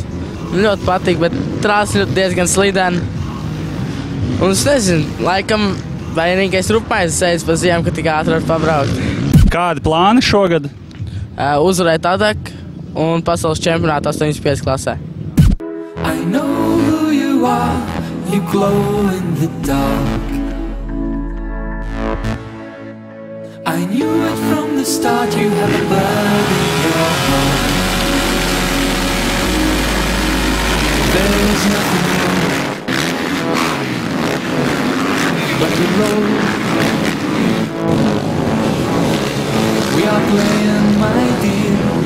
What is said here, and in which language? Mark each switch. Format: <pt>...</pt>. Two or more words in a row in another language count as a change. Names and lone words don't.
<lv>Ļoti patīk, bet trasa diezgan slidena. Un es nezinu, laikam vainīgais rupmais sēdz pa ziemu, ka tik ātri var pabraukt. Kādi plāni šogad? Uzvarēt ADAC un pasaules čempionātu 85 klasē.</lv> <en>I know who you are, you glow in the dark. I knew it from the start, you have a bird in your heart. There is nothing wrong, but the road we are playing, my dear.</en>